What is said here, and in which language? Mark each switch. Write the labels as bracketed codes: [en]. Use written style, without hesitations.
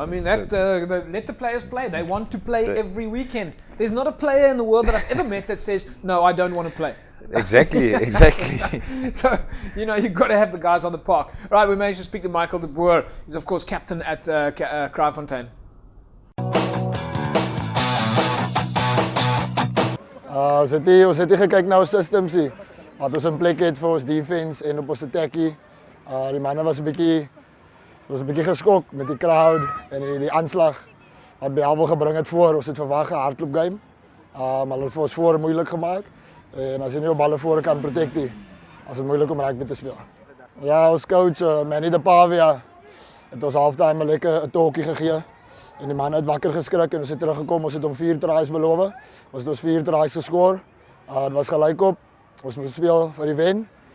[en] I mean, let the players play. They want to play every weekend. There's not a player in the world that I've ever met that says, no, I don't want to play. Exactly. So, you know, you've got to have the guys on the park. Right, we managed to speak to Michael De Boer. He's, of course, captain at Kraaifontein. [af] Ons het nie gekyk na ons systems nie. Wat ons in plek het vir ons defense en op ons attackie. Die manne was 'n bietjie geskok met die crowd en die aanslag wat Bellville gebring het voor. Ons het verwag 'n hardloop game. Maar hulle het vir ons voor moeilik gemaak. En as jy nie op balle voor kan protect nie, as dit moeilik om rugby te speel. Ja, ons coach Manny De Pava het ons halftime 'n lekker talkie gegee. En die manne het wakker geskrik en ons het teruggekom. Ons het hom 4 tries beloof. Ons het 4 tries geskoor. Dit was gelykop. Ons moes speel vir die wen.